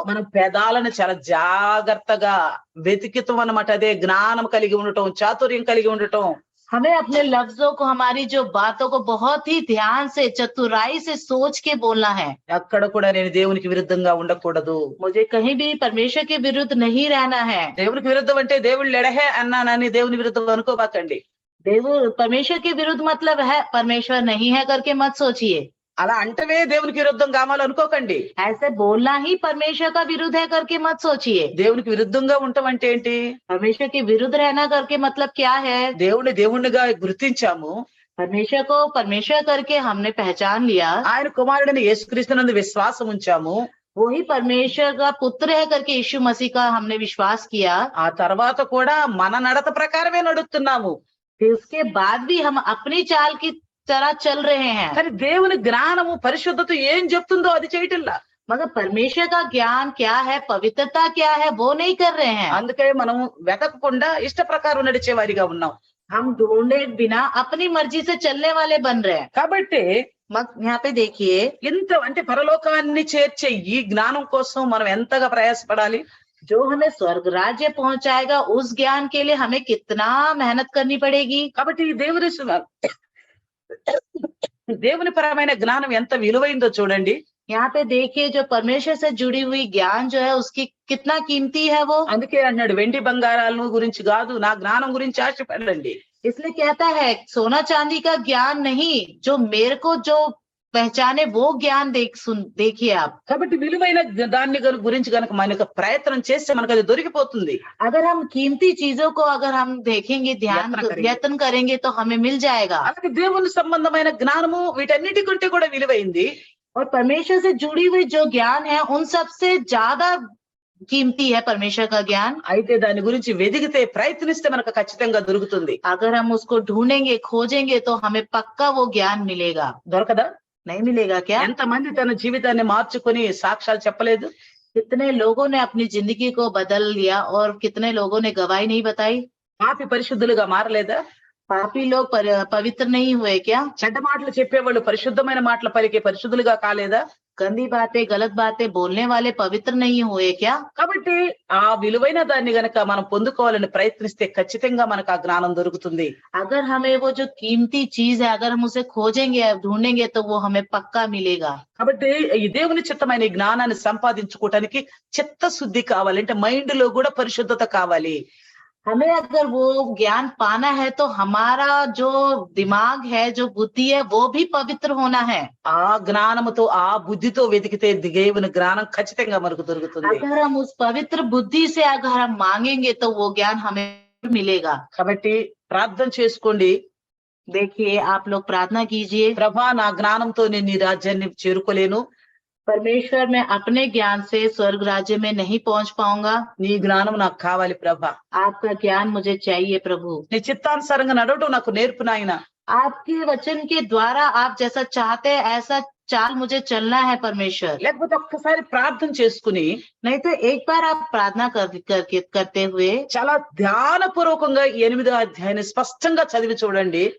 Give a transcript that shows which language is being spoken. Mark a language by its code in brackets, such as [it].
[te] మన పెదాలను చాలా జాగ్రత్తగా వెతికితం అన్నమాట. అదే జ్ఞానం కలిగి ఉండటం, చాతుర్యం కలిగి ఉండటం. [hi] हमें अपने लफ्जों को, हमारी जो बातों को बहुत ही ध्यान से, चतुराई से सोच के बोलना है. [te] ఎక్కడ కూడా నేను దేవునికి విరుద్ధంగా ఉండకూడదు. [hi] मुझे कहीं भी परमेश्वर के विरुद्ध नहीं रहना है. [te] దేవునికి విరుద్ధం అంటే దేవుడు లెడహే అన్నానని దేవుని విరుద్ధం అనుకోబాకండి. [hi] परमेश्वर के विरुद्ध मतलब है परमेश्वर नहीं है करके मत सोचिए. [te] అలా అంటవే దేవునికి విరుద్ధం కావాలి అనుకోకండి. [hi] ऐसे बोलना ही परमेश्वर का विरुद्ध है करके मत सोचिए. [te] దేవునికి విరుద్ధంగా ఉండటం అంటే ఏంటి? [hi] परमेश्वर के विरुद्ध रहना करके मतलब क्या है? [te] దేవుని దేవుణ్ణిగా గుర్తించాము. [hi] परमेश्वर को परमेश्वर करके हमने पहचान लिया. [te] ఆయన కుమారుడైన యేసుక్రీస్తునందు విశ్వాసం ఉంచాము. [hi] वही परमेश्वर का पुत्र है करके यीशु मसीह का हमने विश्वास किया. [te] ఆ తర్వాత కూడా మన నడత ప్రకారమే నడుస్తున్నాము. [hi] फिर उसके बाद भी हम अपनी चाल की तरह चल रहे हैं. [te] కానీ దేవుని జ్ఞానము పరిశుద్ధత ఏం చెప్తుందో అది చేయటంలా. [hi] मगर परमेश्वर का ज्ञान क्या है, पवित्रता क्या है, वो नहीं कर रहे हैं। [te] అందుకే మనం వెతకకుండా ఇష్ట ప్రకారం నడిచే వారిగా ఉన్నాం. [hi] हम ढूंढे बिना अपनी मर्जी से चलने वाले बन रहे हैं। [te] కాబట్టి [hi] यहाँ पे देखिए, [te] ఇంత అంటే పరలోకాన్ని చేర్చే ఈ జ్ఞానం కోసం మనం ఎంతగా ప్రయాసపడాలి. [hi] जो हमें स्वर्ग राज्य पहुंचाएगा उस ज्ञान के लिए हमें कितना मेहनत करनी पड़ेगी। [te] కాబట్టి ఈ దేవుని పరమైన జ్ఞానం ఎంత విలువైందో చూడండి. [hi] यहाँ पे देखिए, जो परमेश्वर से जुड़ी हुई ज्ञान जो है उसकी कितना कीमती है वो। [te] అందుకే అన్నాడు వెండి బంగారాలను గురించి కాదు నా జ్ఞానం గురించి ఆశపడండి. [hi] इसलिए कहता है सोना चांदी का ज्ञान नहीं, जो मेरे को जो पहचाने वो ज्ञान देखिए आप। [te] కాబట్టి విలువైన దాన్ని గురించి కనుక మనకు ప్రయత్నం చేస్తే మనకు అది దొరికిపోతుంది. [hi] अगर हम कीमती चीजों को अगर हम देखेंगे, यत्न करेंगे तो हमें मिल जाएगा। [te] అలాగే దేవుని సంబంధమైన జ్ఞానము వీటన్నిటి కంటే కూడా విలువైంది. [hi] और परमेश्वर से जुड़ी हुई जो ज्ञान है उन सबसे ज्यादा कीमती है परमेश्वर का ज्ञान। [te] అయితే దాని గురించి వెదిగితే ప్రయత్నిస్తే మనకు ఖచ్చితంగా దొరుకుతుంది. [hi] अगर हम उसको ढूंढेंगे, खोजेंगे तो हमें पक्का वो ज्ञान मिलेगा। [te] దొరకదా? [hi] नहीं मिलेगा क्या? [te] ఎంతమంది తన జీవితాన్ని మార్చుకొని సాక్ష్యాలు చెప్పలేదు. [hi] कितने लोगों ने अपनी जिंदगी को बदल लिया और कितने लोगों ने गवाही नहीं बताई। [te] పాపి పరిశుద్ధులుగా మారలేదా? [hi] पापी लोग पवित्र नहीं हुए क्या? [te] చెడ్డ మాటలు చెప్పేవాళ్ళు పరిశుద్ధమైన మాటలు పలికే పరిశుద్ధులుగా కాలేదా? [hi] गंदी बातें, गलत बातें बोलने वाले पवित्र नहीं हुए क्या? [te] కాబట్టి ఆ విలువైన దాన్ని గనక మనం పొందుకోవాలని ప్రయత్నిస్తే ఖచ్చితంగా మనకు ఆ జ్ఞానం దొరుకుతుంది. [hi] अगर हमें वो जो कीमती चीज है अगर हम उसे खोजेंगे, ढूंढेंगे तो वो हमें पक्का मिलेगा। [te] కాబట్టి ఈ దేవుని చిత్తమైన ఈ జ్ఞానాన్ని సంపాదించుకోవడానికి చిత్తశుద్ధి కావాలి. అంటే మైండ్ లో కూడా పరిశుద్ధత కావాలి. [hi] हमें अगर वो ज्ञान पाना है तो हमारा जो दिमाग है, जो बुद्धि है, वो भी पवित्र होना है। [te] ఆ జ్ఞానముతో ఆ బుద్ధితో వెతికితే దేవుని జ్ఞానం ఖచ్చితంగా మనకు దొరుకుతుంది. [hi] अगर हम उस पवित्र बुद्धि से अगर हम मांगेंगे तो वो ज्ञान हमें मिलेगा। [te] కాబట్టి ప్రార్థన చేసుకోండి. [hi] देखिए, आप लोग प्रार्थना कीजिए, [te] ప్రభా నా జ్ఞానంతో నేను నీ రాజ్యాన్ని చేరుకోలేను. [hi] परमेश्वर मैं अपने ज्ञान से स्वर्ग राज्य में नहीं पहुंच पाऊंगा। [te] నీ జ్ఞానం నాకు కావాలి ప్రభా. [hi] आपका ज्ञान मुझे चाहिए प्रभु। [te] నీ చిత్తానుసారంగా నడవడం నాకు నేర్పు నాయనా. [hi] आपके वचन के द्वारा आप जैसा चाहते हैं ऐसा चाल मुझे चलना है परमेश्वर। [te] లేకపోతే ఒక్కసారి ప్రార్థన చేసుకుని [hi] नहीं तो एक बार आप प्रार्थना करते हुए [te] చాలా ధ్యానపూర్వకంగా 8వ అధ్యాయాన్ని స్పష్టంగా చదివి చూడండి.